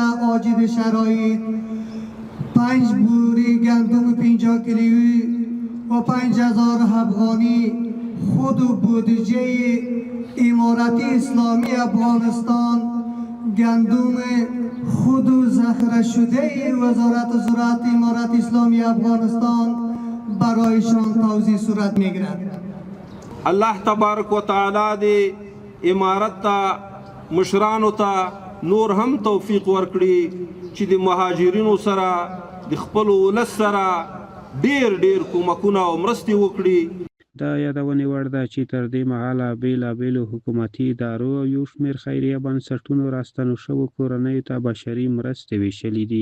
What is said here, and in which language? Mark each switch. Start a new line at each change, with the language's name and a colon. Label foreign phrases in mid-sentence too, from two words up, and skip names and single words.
Persian: عاجز شرایط 5 بوری گندم 50 کیلویی و 5000 افغانی خود و بودجه امارت اسلامی افغانستان گندم خود و ذخیره شده وزارت زراعت امارت اسلامی افغانستان برایشان توزیع صورت میگیرد.
Arabic: الله تبارک و تعالی
Pashto: دی امارت ته مشرانو ته نور هم توفیق ورکړي چې د مهاجرینو سره د خپل ولس سره ډیر کومکونه او مرستې وکړي. دا یادونې وړ ده چې تر دې مهاله بېلابېلو حکومتي ادارو او یو شمېر خیریه بنسټونو راستنو شوو کورنیو ته بشري مرستې ویشلې دي.